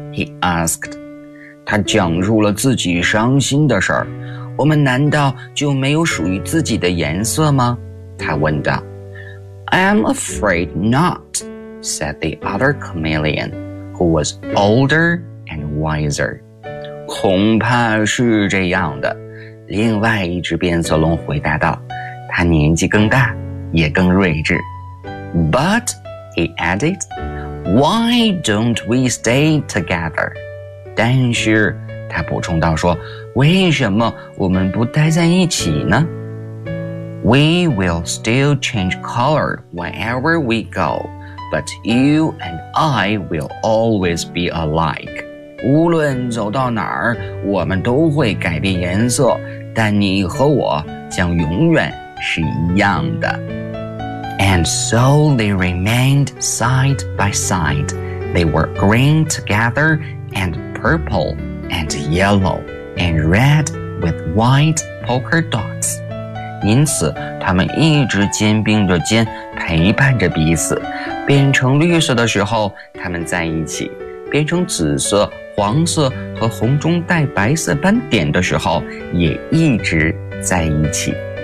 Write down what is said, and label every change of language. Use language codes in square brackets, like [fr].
[en] He asked. [zh] 他讲述了自己伤心的事儿，我们难道就没有属于自己的颜色吗？他问道。 [en] I'm afraid not, said the other chameleon, who was older and wiser. [zh] 恐怕是这样的，另外一只变色龙回答道，他年纪更大，也更睿智。 [en] But, he added, why don't we stay together? [zh] 但是他补充道说，为什么我们不待在一起呢？ [en] We will still change color whenever we go, but you and I will always be alike. [zh] 无论走到哪儿，我们都会改变颜色，但你和我将永远是一样的。 [en] And so they remained side by side. They were green together andPurple and yellow and red with white polka dots. [zh] 因此，他们一直肩并着肩，陪伴着彼此。变成绿色的时候，他们在一起；变成紫色、黄色和红中带白色斑点的时候，也一直在一起。